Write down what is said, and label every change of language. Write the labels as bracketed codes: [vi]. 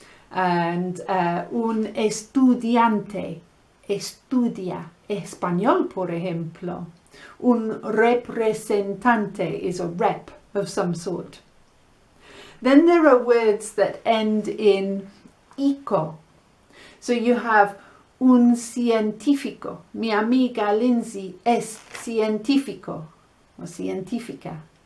[en] And [es] un estudiante estudia español, por ejemplo. Un representante [en] is a rep of some sort. Then there are words that end in ico. So you have [es] un científico. Mi amiga Lindsay es científico o científica.